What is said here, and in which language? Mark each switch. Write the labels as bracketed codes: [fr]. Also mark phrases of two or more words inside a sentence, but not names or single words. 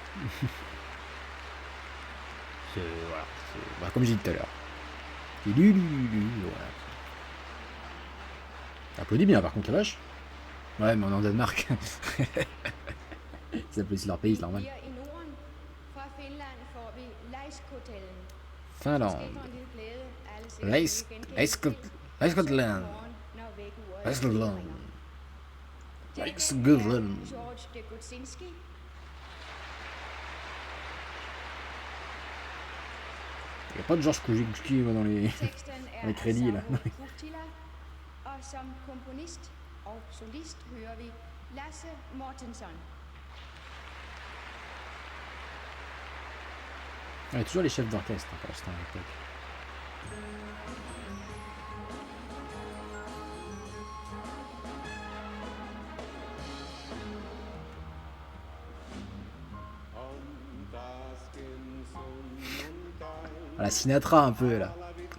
[fr] Voilà. Bah, comme j'ai dit tout à l'heure. Voilà. Applaudis bien par contre la vache. Ouais, mais on est en Danemark. Ils applaudissent leur pays, c'est normal. [da] Her i Norden. Fra Finland får vi Leiskotellen. [fr] Finlande. [da] Måske for en lille glæde, alle sikkert vil genkende [fr] Leiskotland. [da] morgen, når vækkeuret [fr] Leiskotland. [da] ringer. [fr] Leiskotland. George de Gutsinski. Il n'y a pas de Georges Koujinski dans les... [da] Teksten er Med kredit, eller? af Samuel Puttila, og som komponist og solist hører vi Lasse Mortensson. [fr] Il y a toujours les chefs d'orchestre pour l'instant à l'époque. À la Sinatra un peu là.